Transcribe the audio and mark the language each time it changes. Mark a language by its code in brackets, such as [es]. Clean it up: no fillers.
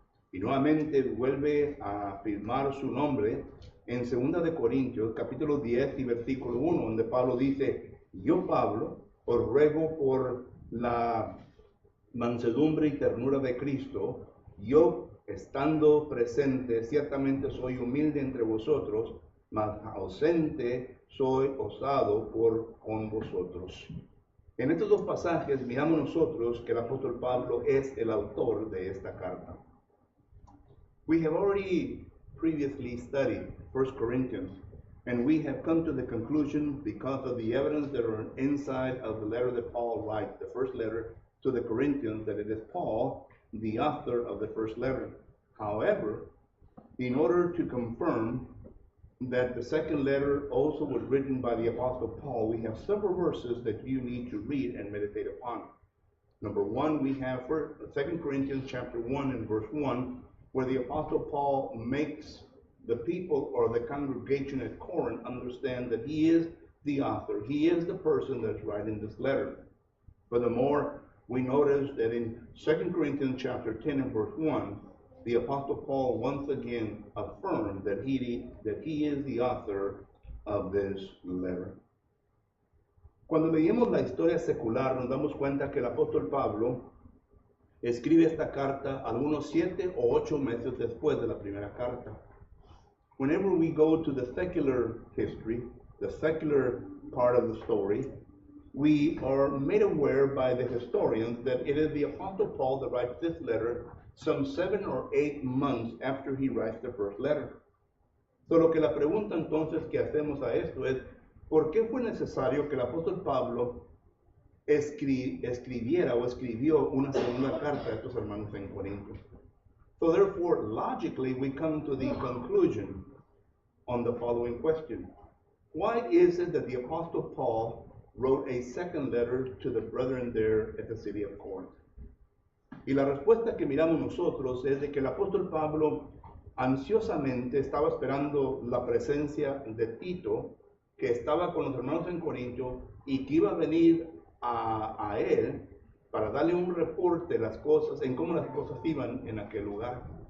[es] Y nuevamente vuelve a afirmar su nombre en 2 de Corintios capítulo 10 y versículo 1, donde Pablo dice: yo, Pablo, os ruego por la mansedumbre y ternura de Cristo, yo, estando presente, ciertamente soy humilde entre vosotros, mas ausente soy osado con vosotros. En estos dos pasajes miramos nosotros que el apóstol Pablo es el autor de esta carta. [en] We have already previously studied 1 Corinthians, and we have come to the conclusion, because of the evidence that are inside of the letter that Paul writes, the first letter to the Corinthians, that it is Paul, the author of the first letter. However, in order to confirm that the second letter also was written by the Apostle Paul, we have several verses that you need to read and meditate upon. Number one, we have 2 Corinthians chapter 1 and verse 1, where the Apostle Paul makes the people or the congregation at Corinth understand that he is the author. He is the person that's writing this letter. Furthermore, we notice that in 2 Corinthians chapter 10 and verse 1, the Apostle Paul once again affirmed that he is the author of this letter. [es] Cuando leemos la historia secular, nos damos cuenta que el apóstol Pablo escribe esta carta algunos 7 o 8 meses después de la primera carta. [en] Whenever we go to the secular history, the secular part of the story, we are made aware by the historians that it is the Apostle Paul that writes this letter some 7 or 8 months after he writes the first letter. [es] Solo que la pregunta entonces que hacemos a esto es, ¿por qué fue necesario que el apóstol Pablo escribiera o escribió una segunda carta a estos hermanos en Corinto? [en] So therefore, logically, we come to the conclusion on the following question. Why is it that the Apostle Paul wrote a second letter to the brethren there at the city of Corinth? [es] Y la respuesta que miramos nosotros es de que el apóstol Pablo ansiosamente estaba esperando la presencia de Tito, que estaba con los hermanos en Corinto y que iba a venir a él para darle un reporte de las cosas, en cómo las cosas iban en aquel lugar.